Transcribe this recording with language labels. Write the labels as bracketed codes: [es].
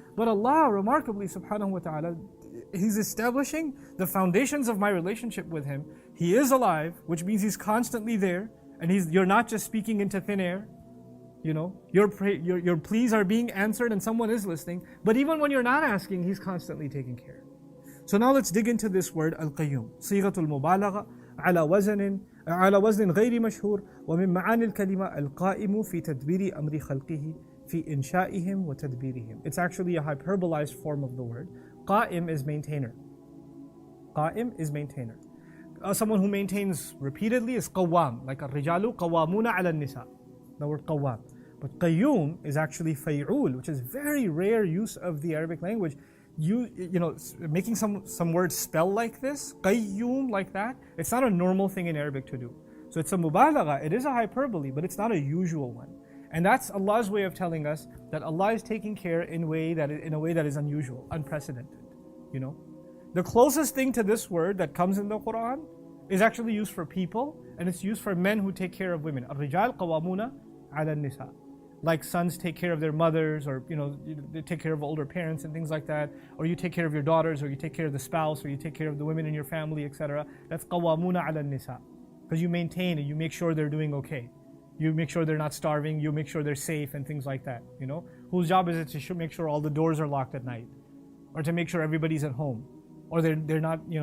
[en] But Allah, remarkably, subhanahu wa ta'ala, He's establishing the foundations of my relationship with Him. He is alive, which means He's constantly there. And you're not just speaking into thin air. Your pleas are being answered and someone is listening. But even when you're not asking, He's constantly taking care. So now let's dig into this word al-qayyum. [ar] صيغة المبالغة على وزن غير مشهور ومن معاني الكلمة القائم في تدبير أمر خلقه في إنشائهم وتدبيرهم. [en] It's actually a hyperbolized form of the word. قائم is maintainer. قائم is maintainer. Someone who maintains repeatedly is qawwam, like [ar] الرجال قوامون على النساء. [en] The word qawwam. But qayyum is actually fay'ul, which is very rare use of the Arabic language. Making some words spell like this, qayyum like that, it's not a normal thing in Arabic to do. So it's a mubalagha, it is a hyperbole, but it's not a usual one. And that's Allah's way of telling us that Allah is taking care in a way that is unusual, unprecedented. The closest thing to this word that comes in the Quran is actually used for people, and it's used for men who take care of women. [ar] الرجال قوامون على النساء. [en] Like sons take care of their mothers, or they take care of older parents and things like that, or you take care of your daughters, or you take care of the spouse, or you take care of the women in your family, etc. That's qawamuna ala nisa, because you maintain and you make sure they're doing okay. You make sure they're not starving. You make sure they're safe and things like that. Whose job is it to make sure all the doors are locked at night, or to make sure everybody's at home, or they're not.